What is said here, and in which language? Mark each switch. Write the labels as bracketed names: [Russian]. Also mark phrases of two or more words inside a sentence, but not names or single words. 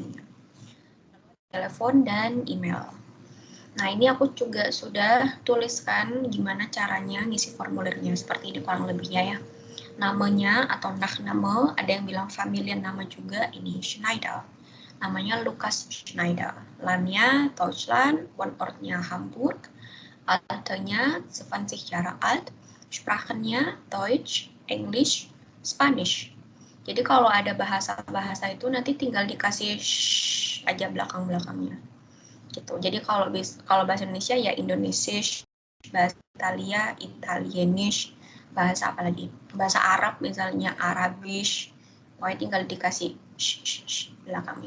[Indonesian] Telepon dan email. Nah, ini aku juga sudah tuliskan gimana caranya ngisi formulirnya. Seperti ini kurang lebihnya ya. Namanya atau Nachname, ada yang bilang familiar nama juga, ini Schneider. Namanya Lukas Schneider. [German] Landnya Deutschland, Wohnortnya Hamburg, Alternya 20 Jahre alt, Sprachennya Deutsch, [English] English, Spanish. [Indonesian] Jadi kalau ada bahasa-bahasa itu nanti tinggal dikasih shh aja belakang-belakangnya. Gitu. Jadi kalau bahasa Indonesia ya Indonesisch, bahasa Italia, Italienisch, bahasa apa lagi? Bahasa Arab misalnya Arabisch. Pokoknya tinggal dikasih shh belakangnya.